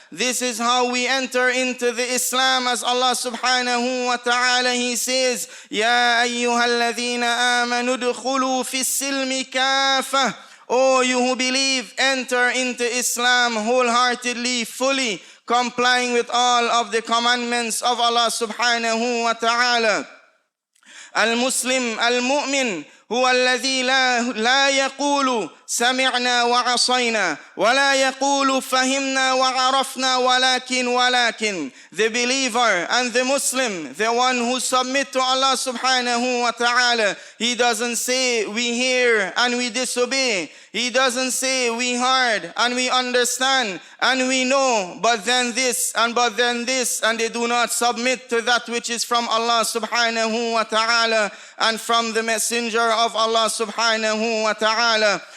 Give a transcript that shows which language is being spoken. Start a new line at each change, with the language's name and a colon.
English: This is how we enter into the Islam, as Allah subhanahu wa ta'ala, He says,
Arabic: يَا أَيُّهَا الَّذِينَ آمَنُوا ادْخُلُوا فِي السِّلْمِ كَافَةً.
English: O you who believe, enter into Islam wholeheartedly, fully, complying with all of the commandments of Allah subhanahu wa ta'ala.
Arabic: المسلم المؤمن هو الذي لا يقول سمعنا وعصينا ولا يقول فهمنا وعرفنا ولكن.
English: The believer and the Muslim, the one who submit to Allah subhanahu wa ta'ala, he doesn't say we hear and we disobey. He doesn't say we heard and we understand and we know, but then this, and they do not submit to that which is from Allah subhanahu wa ta'ala and from the Messenger of Allah subhanahu wa ta'ala.